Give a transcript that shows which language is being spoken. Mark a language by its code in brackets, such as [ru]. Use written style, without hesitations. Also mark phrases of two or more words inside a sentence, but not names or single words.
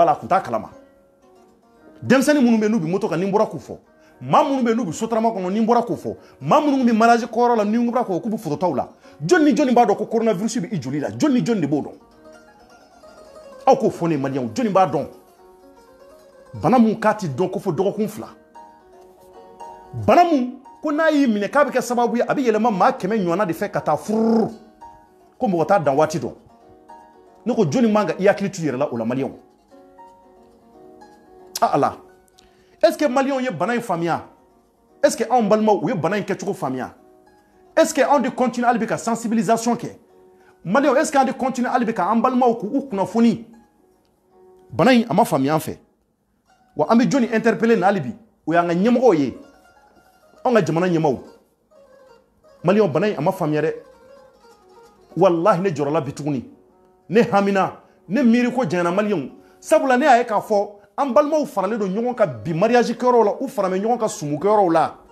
[bm] la a tun t'a kalama denmisɛnnin minnu bɛ n'u bɛ moto kan ni n bɔra k'u fɔ maa minnu bɛ n'u bɛ sotarama kɔnɔ ni n bɔra k'u fɔ maa minnu bɛ mariage kɔyɔrɔ la ni n bɔra k'u bɛ photo taw la jɔn ni jɔn b'a dɔn ko coronavirus bɛ i joli la jɔn ni jɔn de b'o dɔn aw k'o fɔ ne ye Maliyɛnw jɔn b'a dɔn bana mun k'a ti dɔn ko fɔ dɔgɔkun 2 bana mun ko n'a y'i minɛ k'a bɛ kɛ sababu ye a bɛ yɛlɛma maa 100 ɲɔgɔnna de fɛ ka taa fururu ko mɔgɔ t'a dan waati dɔn ne ko jɔnni man ka i hakili to i yɛrɛ la o la Maliyɛnw Ala [fr] est ce que [bm] Maliyɛnw ye bana in faamuya [fr] est ce que [bm] anw balimaw u ye bana in kɛcogo faamuya est ce que anw de continue hali bi ka sensibilisation kɛ Maliyɛnw [fr] est ce que [bm] an de continue hali bi ka an balimaw k'u kunnafoni bana in a ma faamuya an fɛ wa an bɛ jɔnni interpeller na hali bi o y'an ka ɲɛmɔgɔw ye anw ka jamana ɲɛmɔgɔw Maliyɛnw bana in a ma faamuya dɛ wallahi ne jɔrɔla bi tuguni ne hamina ne miiri ko janyana Maliyɛnw sabula ne y'a ye k'a fɔ an balimaw faralen don ɲɔgɔn kan bi mariage kɛyɔrɔw la u farame ɲɔgɔn kan sumu kɛyɔrɔw la